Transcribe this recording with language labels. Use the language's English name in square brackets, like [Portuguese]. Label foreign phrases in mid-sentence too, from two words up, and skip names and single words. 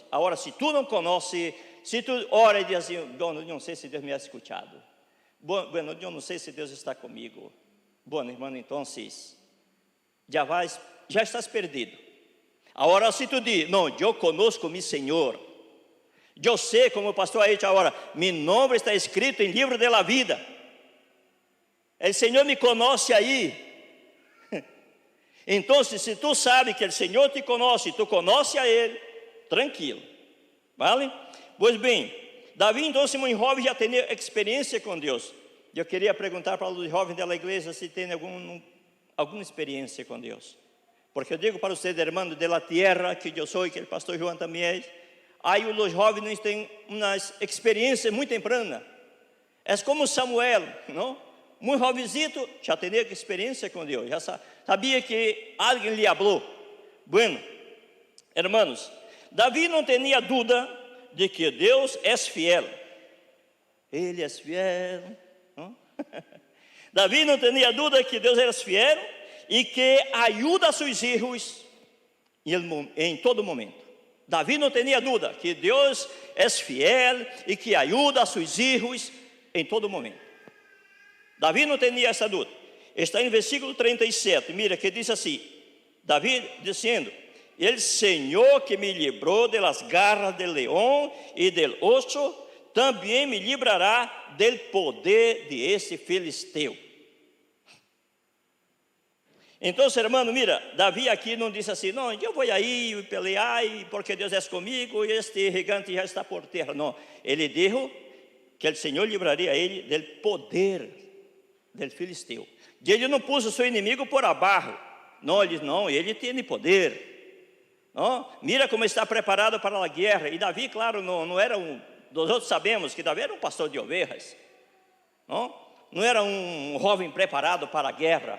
[Portuguese] Agora, se tu não conheces, se tu ora e diz assim, bom, eu não sei se Deus me ha escutado, bom, eu não sei se Deus está comigo, bom, irmão, então, já estás perdido. Agora, se tu diz, não, eu conosco meu Senhor, eu sei, como o pastor [Spanish] ha dicho [Portuguese] agora, meu nome está escrito em livro da vida, o Senhor me conhece aí. Então, se tu sabes que o Senhor te conhece, tu conheces a Ele, tranquilo, vale? Pois bem, Davi, então, muito jovem, já tinha experiência com Deus. Eu queria perguntar para os jovens da igreja se tem alguma experiência com Deus. Porque eu digo para vocês, hermano, da terra que eu sou e que o pastor João também é, aí os jovens têm uma experiência muito temprana. É como Samuel, não? Muito jovencito, já tinha experiência com Deus, já sabia que alguém lhe falou. [Spanish] Bueno, hermanos, [Portuguese] Davi não tinha dúvida de que Deus é fiel. Ele é fiel. Não? Davi não tinha dúvida que Deus era fiel e que ajuda a seus filhos em todo momento. Davi não tinha dúvida que Deus é fiel e que ajuda a seus filhos em todo momento. Davi não tinha essa dúvida. Está em versículo 37, mira que diz assim, Davi dizendo, [Spanish] el Senhor que me librou de las garras del león y del oso, também me librará del poder de [Portuguese] esse filisteu. Então, hermano, mira, Davi aqui não disse assim, não, eu vou aí pelear porque Deus é comigo e este gigante já está por terra. Não, ele disse que o Senhor livraria ele [Spanish] del poder del [Portuguese] filisteu. E ele não pôs o seu inimigo por abaixo. Não, ele tem poder. Não? Mira como está preparado para a guerra. E Davi, claro, não era nós outros sabemos que Davi era um pastor de ovelhas. Não era um jovem preparado para a guerra.